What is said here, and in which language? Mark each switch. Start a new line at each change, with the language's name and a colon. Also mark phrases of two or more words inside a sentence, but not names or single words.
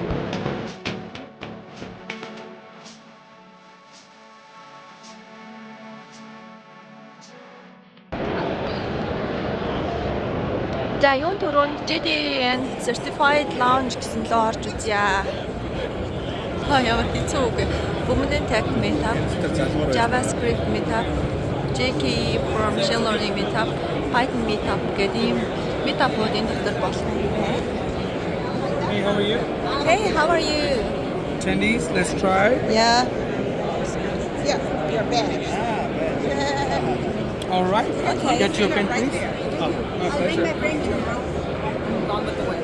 Mongolian: За юун түрүүнд JDN Certified Lounge гэсэн лөө орж үзье. Ямар хэцүү үг. Women Tech Meetup, JavaScript Meetup, JKE for Machine Learning Meetup, Python Meetup гэдэг ийм meetup-ууд энэ дотор болох юм байна.
English: Hey, how are you? Hey, how are you? Tendies, let's try. Yeah. Yeah, your bag. All right. Okay. Get your pen, please. I'll bring my brain to along with the way.